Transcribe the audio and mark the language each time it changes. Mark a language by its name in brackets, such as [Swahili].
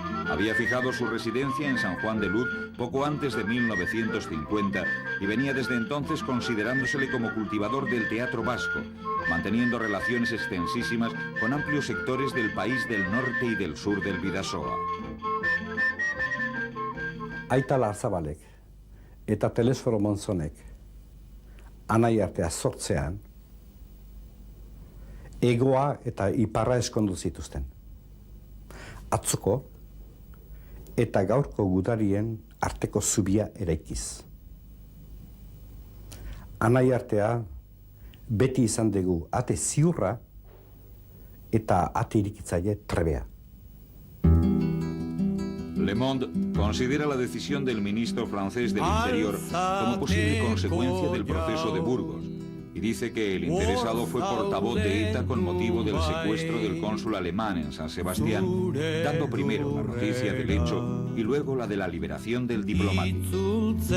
[Spanish] Había fijado su residencia en San Juan de Luz poco antes de 1950 y venía desde entonces considerándosele como cultivador del teatro vasco, manteniendo relaciones extensísimas con amplios sectores del país del norte y del sur del Bidasoa. [Basque] Aita Larzabalek eta Telesforo Monzonek Anai Artea sortzean egoa eta iparra eskondu zituzten. Atzoko eta gaurko gudarien arteko zubia eraikiz. Anai Artea beti izan dugu ate ziurra eta ate irikitzaile trebea. [Spanish] Le Monde considera la decisión del ministro francés del Interior como posible consecuencia del proceso de Burgos y dice que el interesado fue portavoz de ETA con motivo del secuestro del cónsul alemán en San Sebastián, dando primero la noticia del hecho y luego la de la liberación del diplomático.